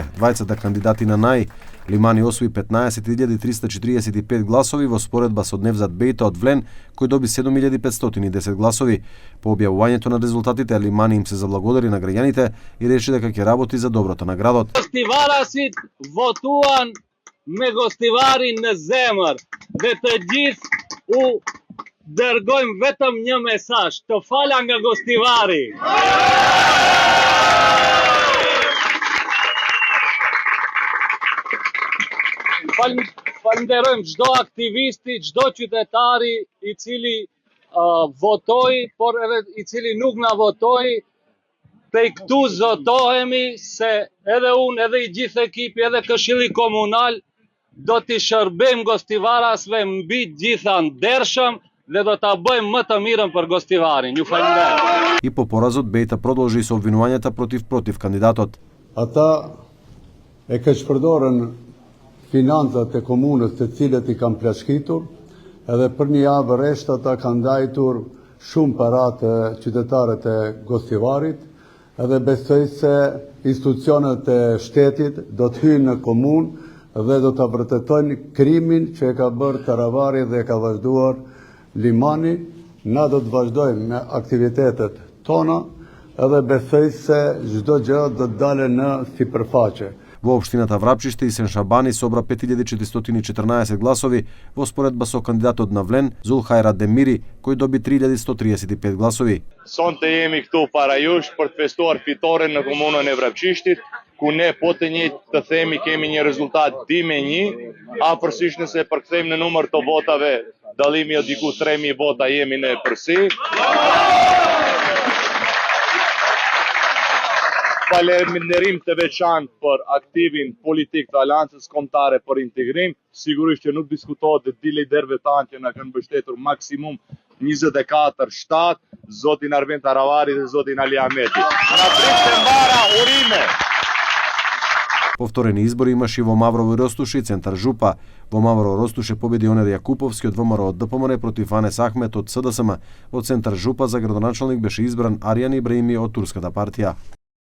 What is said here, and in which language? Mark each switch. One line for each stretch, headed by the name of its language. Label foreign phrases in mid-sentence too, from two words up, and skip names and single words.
Macedonian: Двајцата кандидати на НАИ. Лимани освои 15.345 гласови во споредба со Невзат Бејта од Влен, кој доби 7.510 гласови. По објавувањето на резултатите, Лимани им се заблагодари на граѓаните и рече дека ќе работи за доброто на градот.
Albanian: Gostivarasit votuan me gostivari në zemër dhe të gjithë u dërgojmë vetëm një mesazh, të fala nga Gostivari. Falenderojmë çdo aktivisti, çdo qytetari i cili votoi, por edhe i cili nuk na votoi. Pej këtu zotohemi se edhe unë, edhe i gjithë ekipi, edhe Këshilli Komunal do t'i shërbejmë Gostivarasve mbi gjitha ndershëm dhe do ta bëjmë më të mirën për Gostivarin. Ju falenderoj.
Macedonian: И по поразот Бејта продолжи со обвинувањата против кандидатот.
Albanian: Ata e ka shpërdorën financat e komunës të cilët i kanë plashkitur, edhe për një javë rresht ata kanë ndajtur shumë para të qytetarët e Gostivarit, edhe besoj se institucionet e shtetit do të hyjnë në komunë dhe do të vërtetojnë krimin që e ka bërë Taravari dhe e ka vazhduar Limani. Na do të vazhdojmë me aktivitetet tona edhe besoj se çdo gjë do të dalë në sipërfaqe.
Macedonian: Во општината Врапчиште Исен Шабани собра 5414 гласови во споредба со кандидатот на Влен Зулхајра Демири, кој доби 3135 гласови.
Albanian: Sonte jemi këtu para jush për të festuar fitoren në komunën e Vrapçishtit, ku ne po të njëjtë të themi kemi një rezultat 2-1, afërsisht nëse përkthejmë në numër të votave, dallimi o diku 3000 vota jemi ne përsi. Falenderim të veçantë për aktivin politik të Aleancës Kombëtare për Integrim. Sigurisht që nuk diskutohet dhe liderëve tanë që na kanë mbështetur maksimum 24/7, zotin Arvend Taravari dhe zotin Ali Ahmeti. Na pritet mbara urime.
Macedonian: Повторени избори имаше и во Маврово и Ростуш и Центар Жупа. Во Маврово Ростуш победи Онер Јакуповски од ВМРО од ДПМН против Анес Ахмет од СДСМ. Во Центар Жупа за градоначалник беше избран Аријан Ибраими од Турската партија.